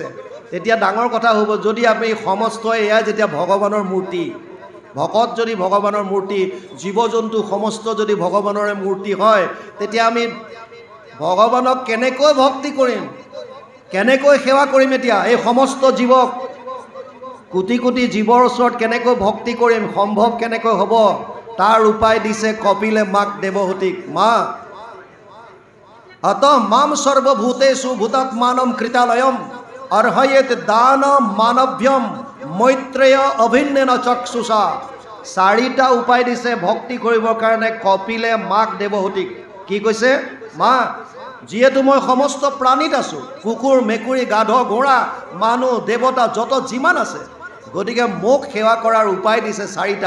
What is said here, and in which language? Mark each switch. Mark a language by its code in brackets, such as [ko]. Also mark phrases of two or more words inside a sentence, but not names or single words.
[as] তেতিয়া ডাঙৰ কথা হ'ব, যদি আমি সমস্ত এয়া যেতিয়া ভগৱানৰ মূৰ্তি, ভকত যদি ভগৱানৰ মূৰ্তি, জীৱ জন্তু সমস্ত যদি ভগৱানৰে মূৰ্তি হয়, তেতিয়া আমি ভগৱানক কেনেকৈ ভক্তি কৰিম, কেনেকৈ সেৱা কৰিম? এতিয়া এই সমস্ত জীৱক, কোটি কোটি জীৱৰ ওচৰত কেনেকৈ ভক্তি কৰিম, সম্ভৱ কেনেকৈ হ'ব? তাৰ উপায় দিছে কপিলে মাক দেৱহূতিক। [sa] মা अत माम सर्वभूतेषु भूतात्मानं कृतालयम अर्हयेत दान मानव्यम मैत्रेय अभिन्नेन चक्षुषा। [as] চাৰিটা উপায় দিছে ভক্তি কৰিবৰ কাৰণে কপিলে মাক দেৱহূতিক। কি কৈছে? মা, যিহেতু মই সমস্ত প্ৰাণীত আছোঁ, কুকুৰ মেকুৰী গাধ ঘোঁৰা মানুহ দেৱতা যত যিমান আছে, গতিকে মোক সেৱা কৰাৰ উপায় দিছে চাৰিটা।